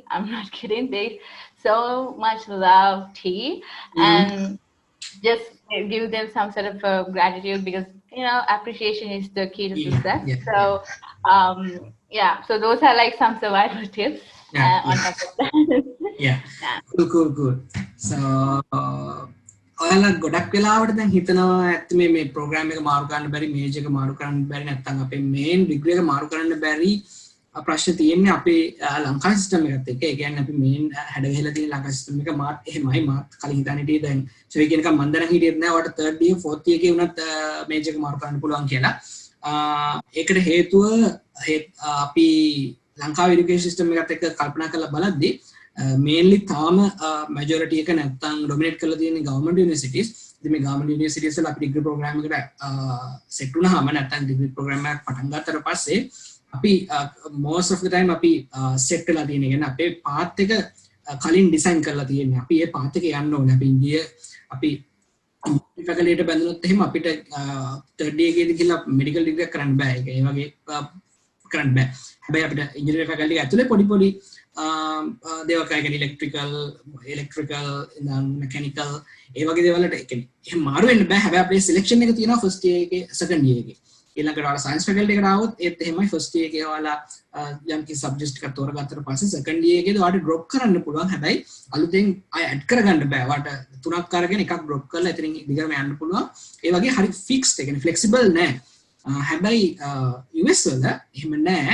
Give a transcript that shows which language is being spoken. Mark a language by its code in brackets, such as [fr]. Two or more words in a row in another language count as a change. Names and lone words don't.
[en] I'm not kidding. They so much love tea. Mm-hmm. And just give them some sort of gratitude, because appreciation is the key to Yeah, success. yeah, yeah, So yeah, so those are like some survival tips yeah, on yeah, top of that. yeah. Yeah. Cool. So, [si] ඔයාලා ගොඩක් වෙලාවට දැන් හිතනවා ඇත්ත මේ ප්‍රෝග්‍රෑම් එක මාරු කරන්න බැරි, මේජ් එක මාරු කරන්න බැරි, නැත්නම් අපේ [en] main degree [si] එක මාරු කරන්න බැරි ප්‍රශ්න තියෙන්නේ අපේ ලංකා සිස්ටම් එකත් එක්ක. ඒ කියන්නේ අපි මේන් හැඩ ගහලා තියෙන ලංකා සිස්ටම් එක මාත් එහෙමයි. මාත් කලින් හිතන්නේ හිටියේ දැන් සොයි කියන එක මම දැන් හිටියෙත් නෑ. ඔයාලට [en] 3rd year 4th year [si] එකේ වුණත් මේජ් එක මාරු කරන්න පුළුවන් කියලා. ඒකට හේතුව අපි ලංකාවේ [en] education system [si] එකත් එක්ක කල්පනා කරලා බලද්දී mainly තාම majority එක නැත්තම් dominate කරලා තියෙන [en] government universities. [si] ඉතින් මේ [en] government universities [si] වල අපි [en] degree program [si] එකට set වුණාම නැත්තම් [en] degree program [si] එකක් පටන් ගත්තට පස්සේ අපි [en] most of the time [si] අපි set කරලා තියෙන එක නේ අපේ path එක කලින් design කරලා තියෙන්නේ. අපි ඒ path එක යන්න ඕනේ. අපි ඉන්දිය අපි faculty එකට බැඳුනොත් එහෙම අපිට [en] third year [si] එකේදී ගිහලා [en] medical degree [si] එකක් කරන්න බෑ. ඒක ඒ වගේ කරන්න බෑ. හැබැයි අපිට [en] engineering faculty [si] එක ඇතුලේ පොඩි දේවල් කරගෙන [en] electrical mechanical [si] ඒ වගේ දේවල් වලට ඒ කියන්නේ එහෙම මාරු වෙන්න බෑ. හැබැයි අපේ selection එක තියෙනවා [en] first year [si] එකේ [en] second year [si] එකේ. ඊළඟට ඔයාලා [en] science faculty [si] එකට ආවොත් ඒත් එහෙමයි [en] first year [si] එකේ ඔයාලා යම් කිසි subject එකක් තෝරගත්තට පස්සේ [en] second year [si] එකේදී ඔයාලට drop කරන්න පුළුවන්. හැබැයි අලුතෙන් ආය add කරගන්න බෑ. ඔයාලට තුනක් අරගෙන එකක් drop කරලා එතනින් දිගටම යන්න පුළුවන්. ඒ වගේ හරි fixed ඒ කියන්නේ flexible නෑ. හැබැයි US වල එහෙම නෑ.